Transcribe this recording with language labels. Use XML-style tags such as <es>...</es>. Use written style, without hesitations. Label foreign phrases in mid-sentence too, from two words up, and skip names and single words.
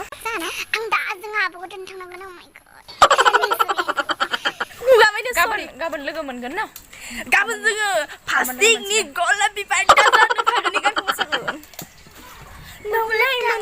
<brx>आं दा जोंहा आब'खौ दोनथांनांगोन</brx> <en>oh my god</en> <brx>गाबोन लोगो मोनगोन ना Gaban जोङो फास्टिंनि गलाब बिबार दाजानो फागोननि गानखौ मोसागोन नौलाय</brx>